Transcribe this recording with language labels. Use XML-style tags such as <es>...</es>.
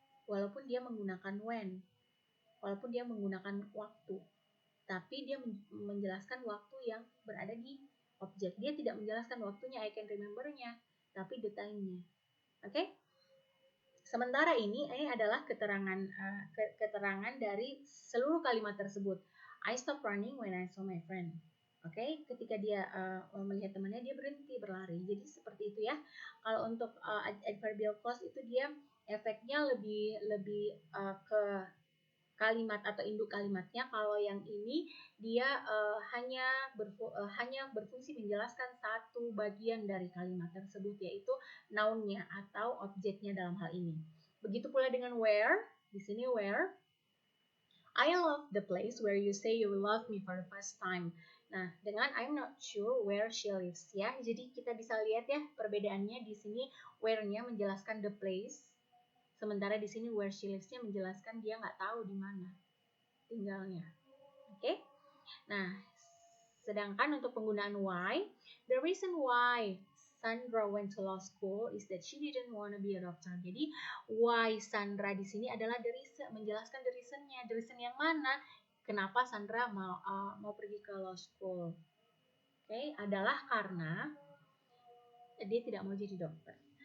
<id>Walaupun dia menggunakan when, walaupun dia menggunakan waktu, tapi dia menjelaskan waktu yang berada di objek. Dia tidak menjelaskan waktunya, I can remember-nya, tapi the time-nya. Oke? Sementara ini adalah keterangan dari seluruh kalimat tersebut.</id> <en>I stopped running when I saw my friend.</en> <id>Oke, ketika dia melihat temannya, dia berhenti berlari. Jadi seperti itu ya. Kalau untuk adverbial clause itu dia efeknya lebih ke kalimat atau induk kalimatnya. Kalau yang ini dia hanya berfungsi menjelaskan satu bagian dari kalimat tersebut, yaitu noun-nya atau objeknya dalam hal ini. Begitu pula dengan where. Di sini where.</id> <en>I love the place where you say you love me for the first time.</en> <id>Nah, dengan</id> <en>I'm not sure where she lives</en> <id>ya. Jadi kita bisa lihat ya perbedaannya di sini where-nya menjelaskan the place. Sementara di sini where she lives-nya menjelaskan dia nggak tahu di mana tinggalnya. Oke? Nah, sedangkan untuk penggunaan</id> <en>why, the reason why Sandra went to law school is that she didn't want to be a doctor.</en> <id>Jadi why Sandra di sini adalah menjelaskan the reason-nya. The reason yang mana? Kenapa Sandra mau pergi ke law school? Oke, adalah karena dia tidak mau jadi dokter.</id>